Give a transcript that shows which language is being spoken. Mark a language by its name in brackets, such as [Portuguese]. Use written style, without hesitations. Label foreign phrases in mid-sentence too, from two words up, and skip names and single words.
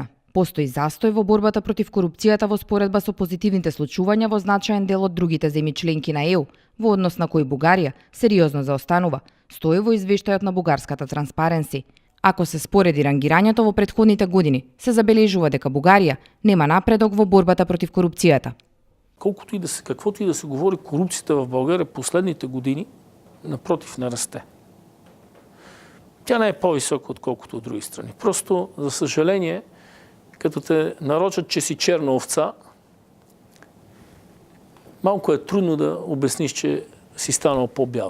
[Macedonian] Постои застој во борбата против корупцијата во споредба со позитивните случувања во значаен дел од другите земји членки на ЕУ, во однос на кои Бугарија сериозно заостанува, стои во извештајот на бугарската Transparency. Ако се спореди рангирањето во претходните години, се забележува дека Бугарија нема напредок во борбата против корупцијата. [Bulgarian] Колкото и да се, каквото и да се говори, корупцијата в България последните години, напротив, не расте. Тя не е по-висока, отколкото от други страни. Просто, за съжаление, като те нарочат, че си черна овца, малко е трудно да обясниш, че си станал по-бяла.